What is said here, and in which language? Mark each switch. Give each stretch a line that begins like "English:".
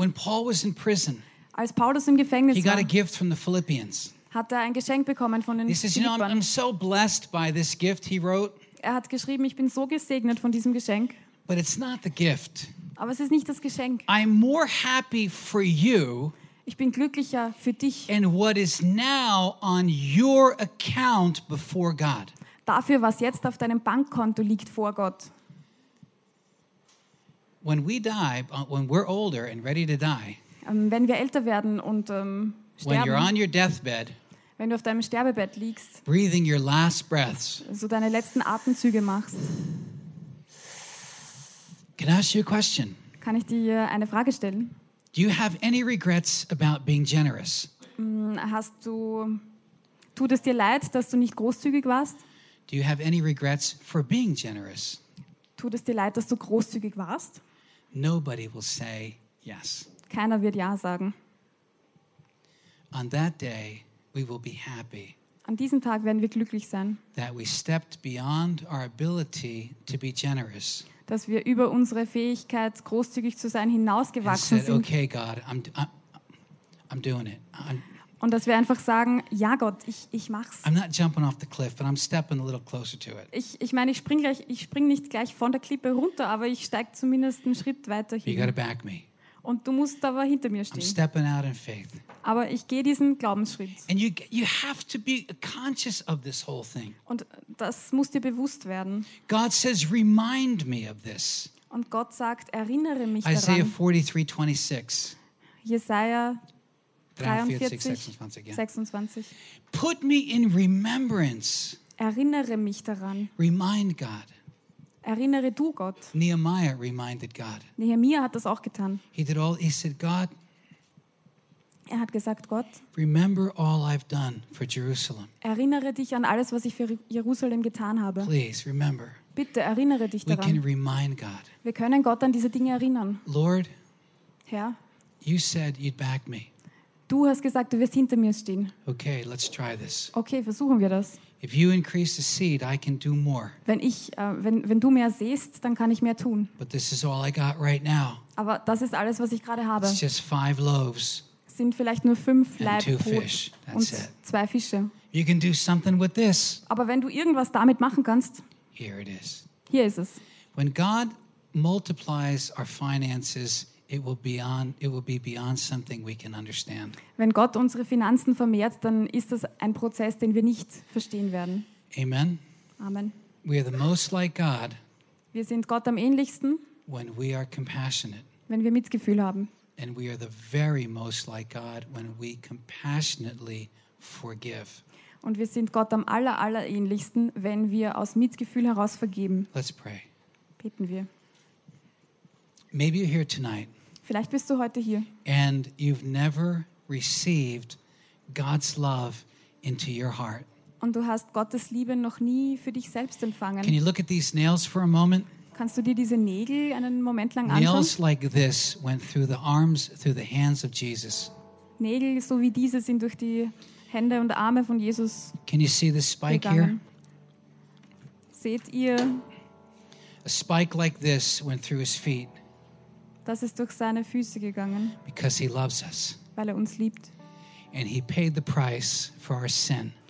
English: When Paul was in prison,
German: als Paulus im Gefängnis
English: he got
German: war,
English: a gift from the Philippians.
German: Hat er ein Geschenk bekommen von den Philippern.
English: He says, you know, I'm so blessed by this gift, he wrote.
German: Er hat geschrieben, ich bin so gesegnet von diesem Geschenk.
English: But it's not the gift.
German: Aber es ist nicht das Geschenk.
English: I'm more happy for you.
German: Ich bin glücklicher für dich.
English: And what is now on your account before God.
German: Dafür, was jetzt auf deinem Bankkonto liegt vor Gott.
English: When we die, when we're older and ready to die.
German: Wenn wir älter werden und sterben.
English: When you're on your deathbed.
German: Wenn du auf deinem Sterbebett liegst,
English: breathing your last breaths,
German: so deine letzten Atemzüge machst,
English: can I ask you a question?
German: Kann ich dir eine Frage stellen?
English: Do you have any regrets about being generous?
German: Hast du, tut es dir leid, dass du nicht großzügig warst?
English: Do you have any regrets for being generous?
German: Tut es dir leid, dass du großzügig warst?
English: Nobody will say yes.
German: Keiner wird ja sagen.
English: On that day, we will be happy.
German: An diesem Tag werden wir glücklich sein.
English: That we stepped beyond our ability to be generous.
German: Dass wir über unsere Fähigkeit, großzügig zu sein, hinausgewachsen sind.
English: And said, okay, God, I'm doing it.
German: Und dass wir einfach sagen, ja, Gott, ich mach's.
English: I'm not jumping off the cliff, but I'm stepping a little closer to it.
German: Ich spring nicht gleich von der Klippe runter, aber ich steig zumindest einen Schritt weiter hin.
English: You gotta back me.
German: Und du musst aber hinter mir stehen.
English: I'm stepping out in faith.
German: Aber ich gehe diesen Glaubensschritt.
English: And you have to be conscious of this whole thing.
German: Und das muss dir bewusst werden.
English: God says, remind me of this.
German: Und Gott sagt, erinnere mich
English: Isaiah
German: daran.
English: Isaiah 43, 26.
German: Jesaja 43, 26.
English: Put me in remembrance.
German: Erinnere mich daran.
English: Remind God.
German: Erinnere du Gott.
English: Nehemiah reminded God.
German: Nehemiah hat das auch getan.
English: He did all, he said, God,
German: er hat gesagt, Gott,
English: remember all I've done for Jerusalem.
German: Erinnere dich an alles, was ich für Jerusalem getan habe.
English: Please remember.
German: Bitte erinnere dich daran.
English: We can remind God.
German: Wir können Gott an diese Dinge erinnern.
English: Lord,
German: Herr,
English: you said you'd back me.
German: Du hast gesagt, du wirst hinter mir stehen.
English: Okay, let's try this.
German: Okay, versuchen wir das.
English: If you increase the seed, I can do more.
German: Wenn du mehr sähst, dann kann ich mehr tun.
English: But this is all I got right now.
German: Aber das ist alles, was ich gerade habe.
English: It's just 5 loaves.
German: Sind vielleicht nur 5 Laibbrot und 2 Fische.
English: You can do something with this.
German: Aber wenn du irgendwas damit machen kannst.
English: Here it is.
German: Hier ist es.
English: When God multiplies our finances, it will be beyond something we can understand.
German: Wenn Gott unsere Finanzen vermehrt, dann ist das ein Prozess, den wir nicht verstehen werden.
English: Amen.
German: Amen.
English: We are the most like God.
German: Wir sind Gott am ähnlichsten.
English: When we are compassionate.
German: Wenn wir Mitgefühl haben.
English: And we are the very most like God when we compassionately forgive.
German: Und wir sind Gott am allerähnlichsten, wenn wir aus Mitgefühl heraus vergeben.
English: Let's pray.
German: Beten wir.
English: Maybe you're here tonight.
German: Vielleicht bist du heute hier.
English: And you've never received God's love into your heart.
German: Und du hast Gottes Liebe noch nie für dich selbst empfangen.
English: Can you look at these nails for a moment?
German: Kannst du dir diese Nägel einen Moment lang
English: nails
German: anschauen?
English: Nails like this went through the arms, through the hands of Jesus.
German: Nägel so wie diese sind durch die Hände und Arme von Jesus.
English: Can you see the spike
German: gegangen.
English: Here?
German: Seht ihr?
English: A spike like this went through his feet.
German: Das ist durch seine Füße gegangen.
English: Because he loves us.
German: Weil uns liebt.
English: And he paid the price for our sin.